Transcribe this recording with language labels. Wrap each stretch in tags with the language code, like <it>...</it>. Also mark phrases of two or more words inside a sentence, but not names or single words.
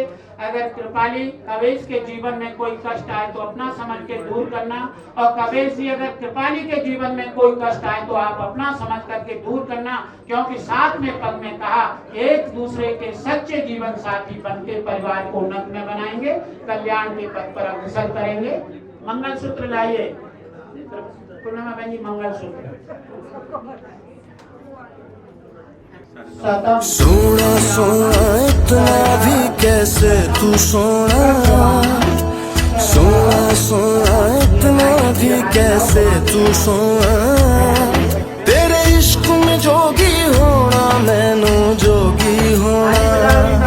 <hi>अगर कृपाली कवेश के जीवन में कोई कष्ट आए तो अपना समझ के दूर करना, और कवेश जी अगर कृपाली के जीवन में कोई कष्ट आए तो आप अपना समझ करके दूर करना, क्योंकि साथ में पद में कहा एक दूसरे के सच्चे जीवन साथी बन के परिवार को उन्नत में बनाएंगे, कल्याण के पथ पर अग्रसर करेंगे। मंगल सूत्र लाइए पूर्णिमा बहन जी, मंगल सूत्र। सोना सोना इतना भी कैसे तू सोना, सोना सोना इतना भी कैसे तू सोना, तेरे इश्क में जोगी होना मैनू जोगी होना।</hi>